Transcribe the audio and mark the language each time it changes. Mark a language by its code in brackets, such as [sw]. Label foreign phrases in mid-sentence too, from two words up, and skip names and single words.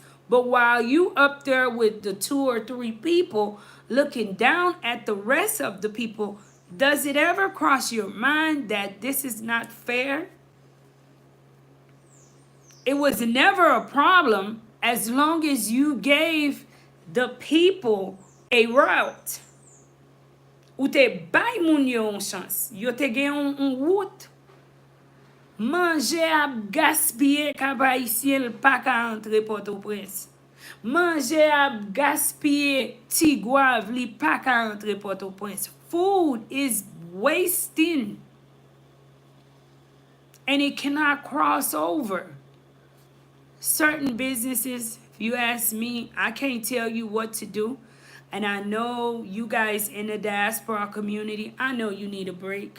[en] But while you up there with the 2 or 3 people looking down at the rest of the people, does it ever cross your mind that this is not fair? It was never a problem as long as you gave the people a route. [ht] Ou te bay moun yo yon chance. Yo te gen yon route. Manger ap gaspiller Cap-Haïtien pa ka entre Port-au-Prince. Manger ap gaspiller Tigouave li pa ka entre Port-au-Prince. [en] Food is wasting. And it cannot cross over. Certain businesses, if you ask me, I can't tell you what to do. And I know you guys in the diaspora community, I know you need a break.